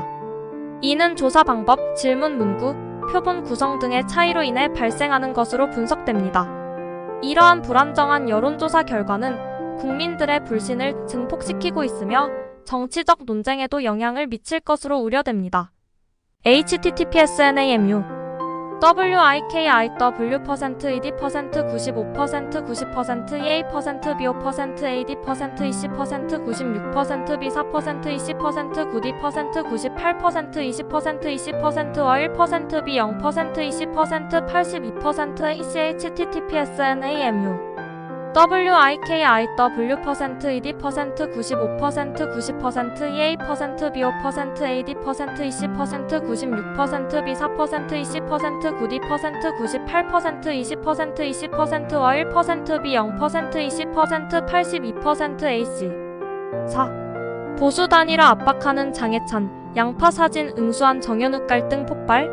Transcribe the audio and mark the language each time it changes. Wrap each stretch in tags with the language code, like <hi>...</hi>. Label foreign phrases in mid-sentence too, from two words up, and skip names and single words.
<ko>이는 조사 방법, 질문 문구, 표본 구성 등의 차이로 인해 발생하는 것으로 분석됩니다. 이러한 불안정한 여론조사 결과는 국민들의 불신을 증폭시키고 있으며 정치적 논쟁에도 영향을 미칠 것으로 우려됩니다. https://namu wikiiw%ed%95% 90% ea%b5% ad%20% 96% b4% 20% 9d% 98% 20% 20%와 1% b0% 20% 82% ac https://namu wikiiw%ed%95% 90% ea%b5% ad%20% 96% b4% 20% 9d% 98% 20% 20%와 1% b0% 20% 82% ac 4. 보수 단일화 압박하는 장해찬, 양파 사진 응수한 정현욱 갈등 폭발?</ko>